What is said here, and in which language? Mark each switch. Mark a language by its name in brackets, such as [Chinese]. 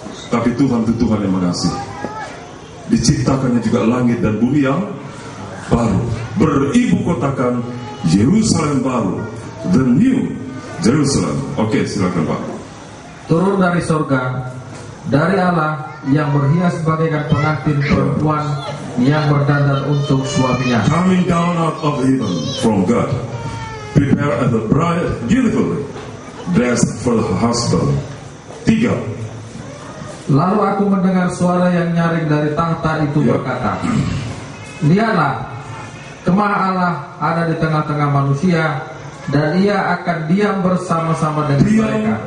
[Indonesian] Tapi Tuhan itu Tuhan yang mengasihi. Diciptakannya juga langit dan bumi yang baru, beribu kotakan Yerusalem baru, [English] the new Jerusalem. [Indonesian] Oke, silakan Pak. Turun dari sorga, dari Allah yang berhias bagaikan pengantin perempuan yang berdandan untuk suaminya. [English] Coming down out of heaven from God, prepare as a bride beautifully dressed for her husband. 3. [Indonesian] Lalu aku mendengar suara yang nyaring dari tahta itu berkata, lihatlah, kemah Allah ada di tengah-tengah manusia, dan ia akan diam bersama-sama dengan mereka.